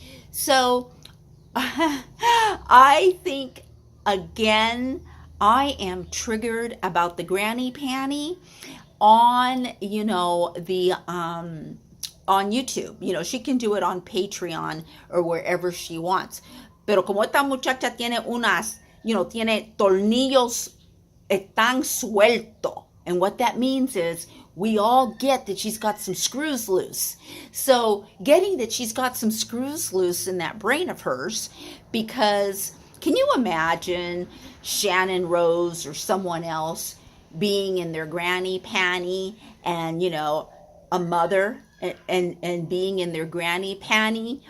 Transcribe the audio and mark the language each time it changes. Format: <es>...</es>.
<en>So I think, again, I am triggered about the granny panty on, on YouTube. She can do it on Patreon or wherever she wants.</en> <es>Pero como esta muchacha tiene tiene tornillos tan suelto.</es> <en>And what that means is we all get that she's got some screws loose. So getting that she's got some screws loose in that brain of hers, because can you imagine Shannon Rose or someone else being in their granny panty and, a mother and being in their granny panty?</en>